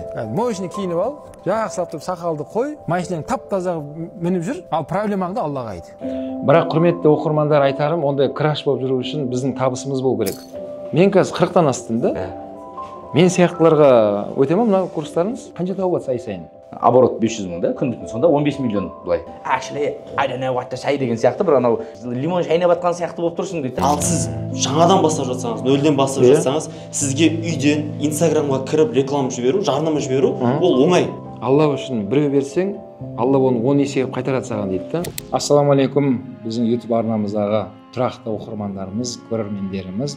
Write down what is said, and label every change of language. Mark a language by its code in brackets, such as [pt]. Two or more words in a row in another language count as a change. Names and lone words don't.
[kk] Машина киініп ал, жақсылап тұрып сақалды қой, машинең тап-таза мініп жүр, ал проблемаңды Аллаға айт. Бірақ құрметті оқырмандар, айтарым, ондай краш болып жүру үшін біздің табысымыз болу керек. Мен қазір 40-тан астым да. Мен сияқтыларға өте ме мына курстарыңыз? Қанша тауып жатса ай сайын? Оборот 500 мың да, күндіктің сонда 15 миллион былай. [en] Actually, I don't know what to say [kk] деген сияқты, бір анау лимон шайнап атқан сияқты болып тұрсың дейді. Ал сіз жаңадан бастап жатсаңыз, нөлден бастап жатсаңыз, сізге үйден Инстаграмға кіріп реклама жіберу, жарнама жіберу, ол оңай. Алла үшін біреу берсең, Алла оны 10 есеге қайтарады саған дейді. Ассалаумағалейкум, біздің YouTube арнамыздағы тұрақты оқырмандарымыз, көрермендеріміз.